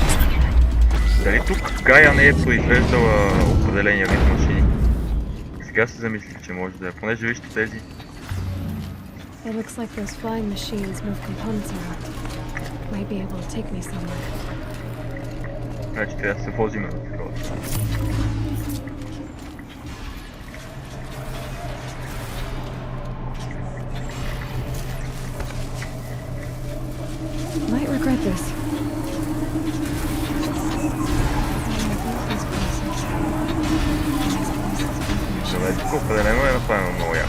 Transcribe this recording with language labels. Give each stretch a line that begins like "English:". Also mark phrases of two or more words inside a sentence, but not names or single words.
Bulgarian: Дали тук Гая не е произвеждала определения вид машини? Сега се замислих, че може да е, понеже вижте тези.
English: It looks like those flying machines move components around. Might be able to take me somewhere.
Bulgarian: Значи трябва да се возим на такова.
English: Might regret this.
Bulgarian: Добре, тук определено е направено много яко.